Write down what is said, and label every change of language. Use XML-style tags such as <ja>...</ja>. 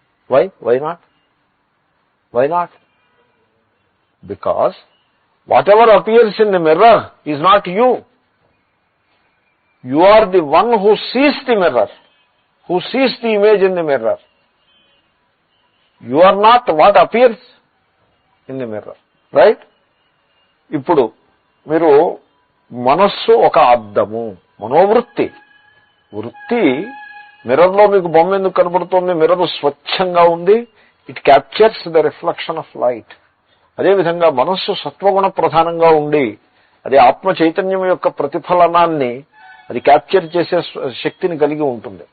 <en>Why? Why not? Why not? Because whatever appears in the mirror is not you. You are the one who sees the mirror, who sees the image in the mirror. You are not what appears in the mirror, right?</en> <te>ఇప్పుడు మీరు మనస్సు ఒక అద్దము, మనోవృత్తి, వృత్తి మిర్రర్లో మీకు బొమ్మ ఎందుకు కనబడుతోంది? మిర్రర్ స్వచ్ఛంగా ఉంది,</te> <en>It captures the reflection of light.</en> <te>అదేవిధంగా మనస్సు సత్వగుణ ప్రధానంగా ఉండి అది ఆత్మ చైతన్యం యొక్క ప్రతిఫలనాన్ని అది క్యాప్చర్ చేసే శక్తిని కలిగి ఉంటుంది.</te>